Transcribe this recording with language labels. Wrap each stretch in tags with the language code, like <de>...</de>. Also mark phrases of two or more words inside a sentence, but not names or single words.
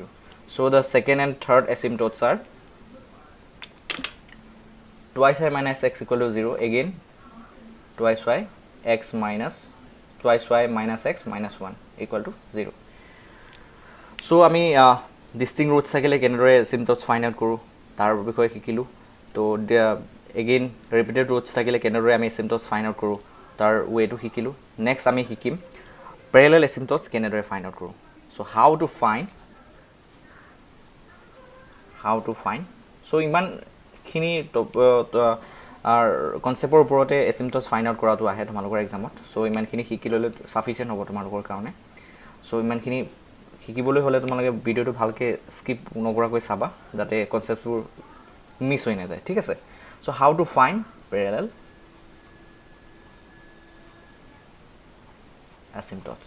<en>So the second and third asymptotes are twice y minus x equal to 0, again twice y x minus twice y minus x minus 1 equal to 0.</en> <as>So আমি</as> <en>distinct roots</en> <as>থাকিলে কেনেদৰে asymptotes</as> <en>find out</en> <as>কৰো তাৰ বিষয়ে শিকিলো. তো</as> <en>again repeated roots</en> <as>থাকিলে কেনেদৰে আমি asymptotes</as> <en>find out</en> <as>কৰো তাৰ</as> <en>way to</en> <as>শিকিলো. Next আমি শিকিম</as> <en>parallel asymptotes</en> <as>কেনেদৰে</as> <en>find out</en> <as>কৰো.</as> <en>So how to find so</en> <as>ইমান খিনি কনসেপ্টৰ ওপৰতে</as> <en>asymptotes find out</en> <as>কৰাটো আহে তোমালোকৰ এক্সামত. সো ইমান খিনি শিকি ললে সাফিসিয়েন্ট হ'ব তোমালোকৰ কাৰণে. সো ইমান খিনি শিকিবলৈ হলে তোমালোকে ভিডিওটো ভালকে স্কিপ নকৰাকৈ চাবা যাতে কনসেপ্টবোৰ মিস হৈ নাযায়, ঠিক আছে?</as> <en>So how to find parallel asymptotes.</en>